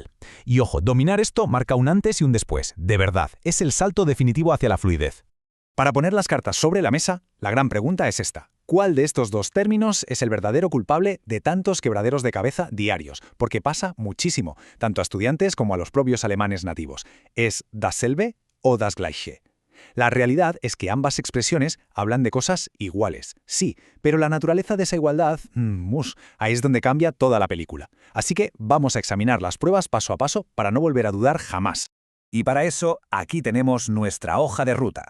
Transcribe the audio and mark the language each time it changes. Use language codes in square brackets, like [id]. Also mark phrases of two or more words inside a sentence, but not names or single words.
[es] Y ojo, dominar esto marca un antes y un después. De verdad, es el salto definitivo hacia la fluidez. Para poner las cartas sobre la mesa, la gran pregunta es esta. ¿Cuál de estos dos términos es el verdadero culpable de tantos quebraderos de cabeza diarios? Porque pasa muchísimo, tanto a estudiantes como a los propios alemanes nativos. ¿Es dasselbe o [de] das Gleiche? [es] La realidad es que ambas expresiones hablan de cosas iguales, sí, pero la naturaleza de esa igualdad, ahí es donde cambia toda la película. Así que vamos a examinar las pruebas paso a paso para no volver a dudar jamás. Y para eso, aquí tenemos nuestra hoja de ruta.